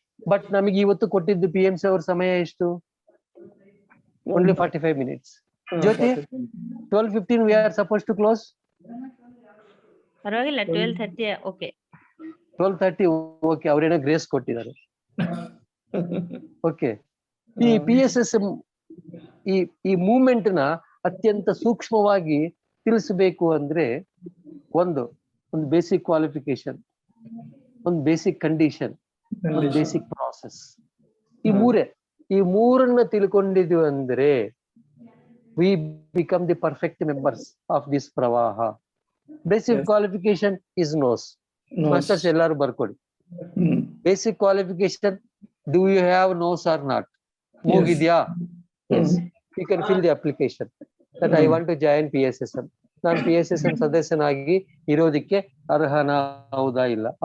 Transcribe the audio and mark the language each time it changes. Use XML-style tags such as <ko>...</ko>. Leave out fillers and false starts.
<kn>But ನಮಗೆ ಇವತ್ತು ಕೊಟ್ಟಿದ್ದು PMC ಅವ್ರ ಸಮಯ ಎಷ್ಟು?</kn> <en>Only 45 minutes. Jyoti, 12:15 we are supposed to close.</en> <kn>ಪರವಾಗಿಲ್ಲ, 12:30. ಓಕೆ, 12:30. ಓಕೆ, ಅವ್ರೇನೋ ಗ್ರೇಸ್ ಕೊಟ್ಟಿದ್ದಾರೆ. ಓಕೆ, ಈ PSSM ಈ ಮೂವ್ಮೆಂಟ್ ನ ಅತ್ಯಂತ ಸೂಕ್ಷ್ಮವಾಗಿ ತಿಳಿಸಬೇಕು ಅಂದ್ರೆ ಒಂದು ಬೇಸಿಕ್ ಕ್ವಾಲಿಫಿಕೇಶನ್, ಒಂದು ಬೇಸಿಕ್ ಕಂಡೀಷನ್, ಒಂದು ಬೇಸಿಕ್ ಪ್ರಾಸೆಸ್. ಈ ಮೂರನ್ನ ತಿಳ್ಕೊಂಡಿದ್ವಿ ಅಂದ್ರೆ</kn> <en>we become the perfect members of this pravaha. Basic qualification is nose. Masters</en> <kn>ellaru barkodi.</kn> <en>Basic qualification, do you have nose or not?</en> <kn>Mugidya?</kn> <en>Yes. You can fill the application that I want to join PSSM.</en> <kn>ನಾನು PSSM ಸದಸ್ಯನಾಗಿ ಇರೋದಕ್ಕೆ ಅರ್ಹನ, ಹೌದಾ ಇಲ್ಲ?</kn>